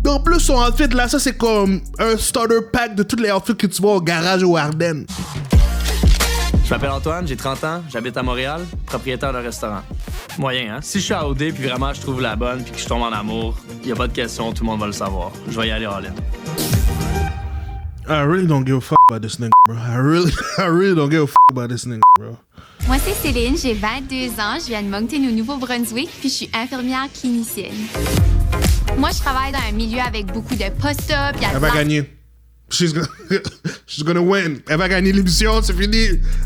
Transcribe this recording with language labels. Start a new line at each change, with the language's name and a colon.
French: Et en plus, son outfit là, ça c'est comme un starter pack de toutes les outfits que tu vois au garage ou Ardennes. Je m'appelle Antoine, j'ai 30 ans, j'habite à Montréal, propriétaire d'un restaurant. Moyen, hein? Si je suis à OD puis vraiment je trouve la bonne puis que je tombe en amour, y a pas de question, tout le monde va le savoir. Je vais y aller all in.
English: I really don't give a fuck about this nigga, bro. I really don't give a fuck about this nigga, bro.
French: Moi, c'est Céline, j'ai 22 ans, je viens de Moncton au Nouveau-Brunswick, puis je suis infirmière clinicienne. Moi, je travaille dans un milieu avec beaucoup de post-up. Elle va gagner.
English: She's gonna win.
French: Elle va gagner l'émission, c'est fini.